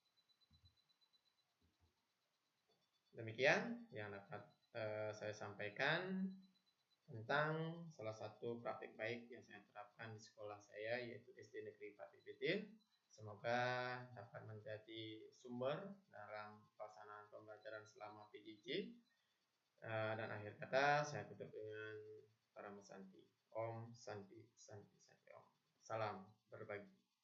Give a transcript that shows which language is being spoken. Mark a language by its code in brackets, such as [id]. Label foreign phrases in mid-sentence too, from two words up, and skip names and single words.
[id] Demikian yang dapat saya sampaikan tentang salah satu praktik baik yang saya terapkan di sekolah saya, yaitu SD Negeri Pati Pitin. Semoga dapat menjadi sumber dalam pelaksanaan pembelajaran selama PJJ. Dan akhir kata saya tutup dengan Parama Santi. [ban] Om Santi Santi Santi Om. [id] Salam berbagi.